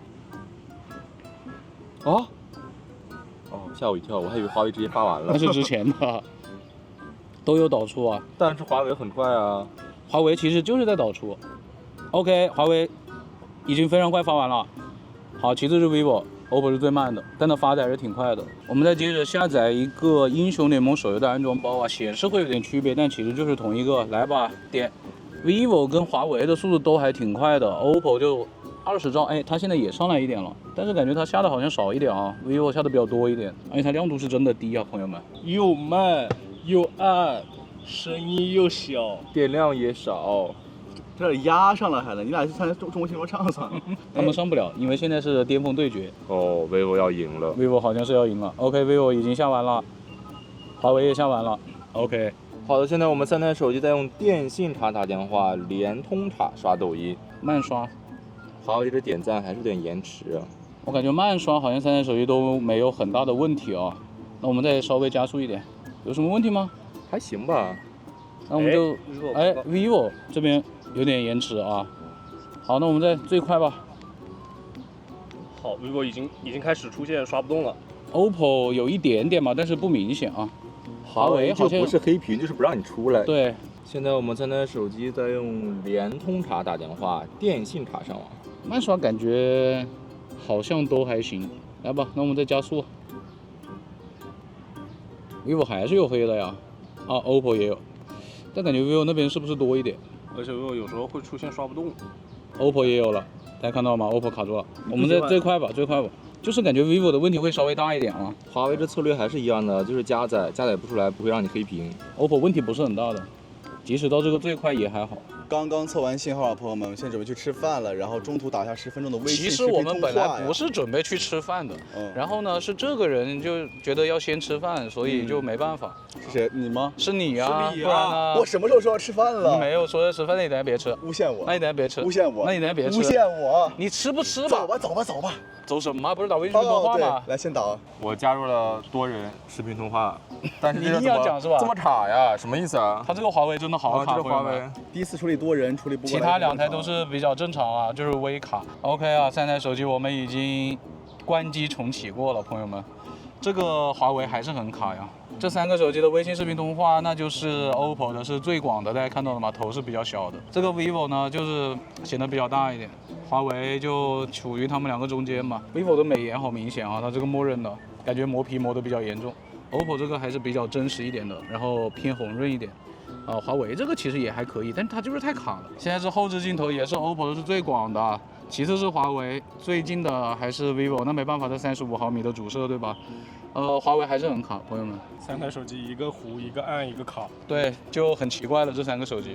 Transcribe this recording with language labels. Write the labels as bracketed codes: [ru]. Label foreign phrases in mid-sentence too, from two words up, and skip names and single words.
[zh] 哦，嚇我一跳，我還以為華為直接發完了。那是之前的，都有導出啊。但是華為很快啊。華為其實就是在導出。OK， 華為已經非常快發完了。好，其次是 vivo。OPPO 是最慢的，但它發的還是挺快的。我們再接着下載一個英雄聯盟手遊的安装包啊，顯示會有點區別，但其實就是同一個。來吧，點。vivo 跟華為的速度都還挺快的 ，OPPO 就20兆，哎，它現在也上來一點了，但是感覺它下的好像少一點啊 ，vivo 下的比較多一點，而且它亮度是真的低啊，朋友们。又慢又暗，聲音又小，電量也少。這壓上了還能，你倆去參加中國新說唱算了。他們上不了，因為現在是巔峰對決。哦 ，vivo 要贏了，vivo 好像是要贏了。OK，vivo 已經下完了，華為也下完了。OK。好的，現在我們3台手機在用電信卡打電話，聯通卡刷抖音，慢刷。華為的點讚還是有點延遲啊。我感覺慢刷好像3台手機都沒有很大的問題啊。那我們再稍微加速一點，有什麼問題嗎？還行吧。那我們就vivo 這邊有點延遲啊。好，那我們再最快吧。好 ，vivo 已經開始出現刷不動了。 OPPO 有一點點嘛，但是不明顯啊。華為好像就不是黑屏，就是不讓你出來。對。現在我們3台手機在用聯通卡打電話，電信卡上網。慢刷感覺好像都還行。來吧，那我們再加速。vivo 還是有黑的呀。啊 ，OPPO 也有。但感覺 vivo 那邊是不是多一點？而且 vivo 有時候會出現刷不動。 OPPO 也有了，大家看到嗎 ？OPPO 卡住了。我們再最快吧，最快吧。就是感覺 vivo 的問題會稍微大一點啊。華為的策略還是一樣的，就是加載不出來，不會讓你黑屏。 OPPO 問題不是很大的，即使到這個最快也還好。剛剛測完信號啊，朋友們，我們現在準備去吃飯了，然後中途打下10分鐘的微信視頻通話呀。其實我們本來不是準備去吃飯的，然後呢是這個人就覺得要先吃飯，所以就沒辦法。是誰？你嗎？是你呀，是你啊，不然呢？我什麼時候說要吃飯了？你沒有說要吃飯，那你等下別吃。誣陷我。那你等下別吃。誣陷我。那你等下別吃。誣陷我。你吃不吃吧？走吧，走吧，走吧。走什麼？不是打微信通話嗎？來，先打。我加入了多人視頻通話，但是你一定要講是吧？這麼卡呀？什麼意思啊？他這個華為真的好卡，這個華為第一次處理多人，處理不過來。其他2台都是比較正常啊，就是微卡。OK 啊，3台手機我們已經關機重啟過了，朋友們。這個華為還是很卡呀。這3個手機的微信視頻通話，那就是 OPPO 的是最廣的，大家看到了嗎？頭是比較小的。這個 vivo 呢，就是顯得比較大一點。華為就處於他們2個中間嘛。vivo 的美顏好明顯啊，它這個默認的感覺磨皮磨得比較嚴重。OPPO 這個還是比較真實一點的，然後偏紅潤一點。華為這個其實也還可以，但是它就是太卡了。現在是後置鏡頭也是 OPPO 的是最廣的，其次是華為，最近的還是 vivo。那沒辦法，這35毫米的主攝，對吧？華為還是很卡，朋友們。 3台手機一個糊，一個暗，一個卡。對，就很奇怪了這3個手機。